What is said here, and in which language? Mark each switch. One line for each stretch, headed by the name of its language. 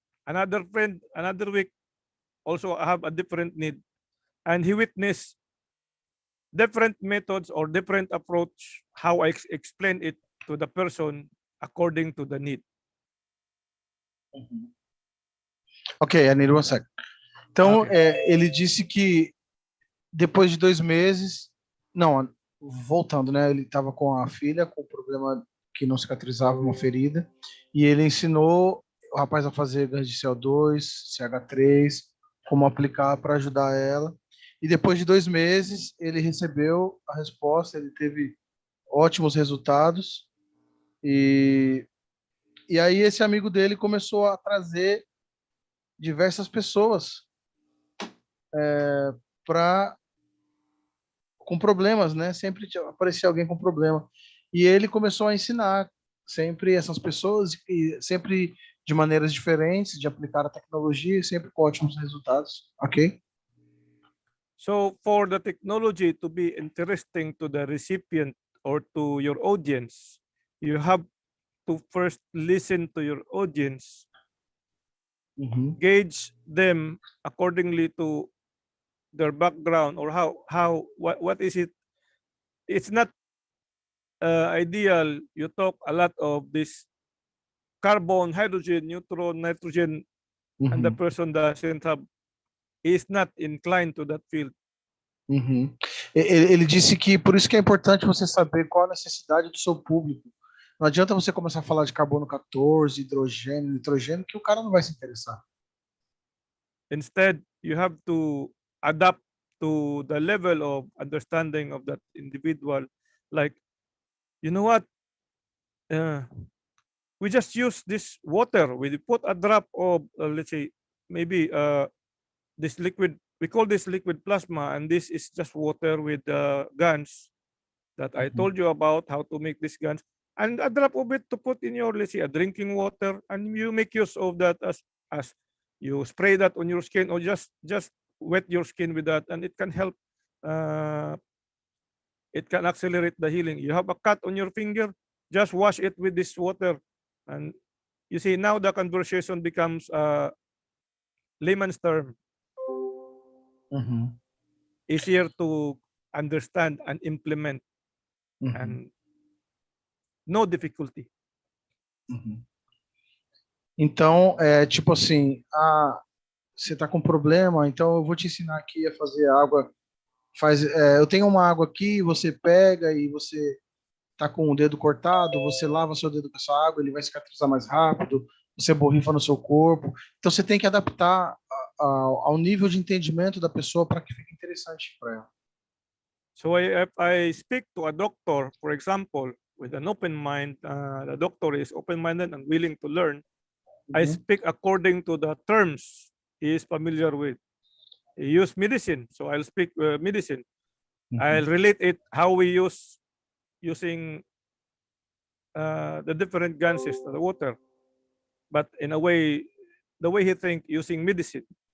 English: Another friend, another week, also have a different need. And he witnessed different methods or different approach, how I explain it to the person according to the need. Ok, I need one second.
Portuguese: Então, ele disse que depois de 2 meses, não, voltando, né? Ele estava com a filha com um problema que não cicatrizava, uma ferida, e ele ensinou o rapaz a fazer gás de CO2, CH3, como aplicar para ajudar ela. E depois de 2 meses, ele recebeu a resposta, ele teve ótimos resultados, e aí esse amigo dele começou a trazer diversas pessoas com problemas, né? Sempre aparecia alguém com problema. E ele começou a ensinar sempre essas pessoas, e sempre de maneiras diferentes, de aplicar a tecnologia, sempre com ótimos resultados, ok?
English: So for the technology to be interesting to the recipient or to your audience, you have to first listen to your audience, gauge them accordingly to their background or what is it. It's not ideal you talk a lot of this carbon, hydrogen, neutron, nitrogen, and the person doesn't have, is not inclined to that field.
Portuguese: Ele disse que por isso que é importante você saber qual a necessidade do seu público. Não adianta você começar a falar de carbono 14, hidrogênio, nitrogênio, que o cara não vai se interessar.
English: Instead, you have to adapt to the level of understanding of that individual. Like, you know what? We just use this water. We put a drop of, let's say, maybe this liquid. We call this liquid plasma, and this is just water with guns that I told you about how to make these guns. And a drop of it to put in your, let's say, a drinking water, and you make use of that as you spray that on your skin, or just wet your skin with that, and it can help. It can accelerate the healing. You have a cut on your finger, just wash it with this water, and you see now the conversation becomes layman's term, easier to understand and implement, and no difficulty.
Portuguese: Então, tipo assim, você está com problema, então eu vou te ensinar aqui a fazer água. Eu tenho uma água aqui, você pega e você está com o dedo cortado, você lava seu dedo com essa água, ele vai cicatrizar mais rápido, você borrifa no seu corpo. Então, você tem que adaptar ao nível de entendimento da pessoa para que fique interessante para ela.
English: So if I speak to a doctor, for example, with an open mind, the doctor is open-minded and willing to learn, I speak according to the terms he is familiar with. use medicine. So I'll speak medicine. I'll relate it how we using the different ganses to the water, but in a way, the way he think using medicine.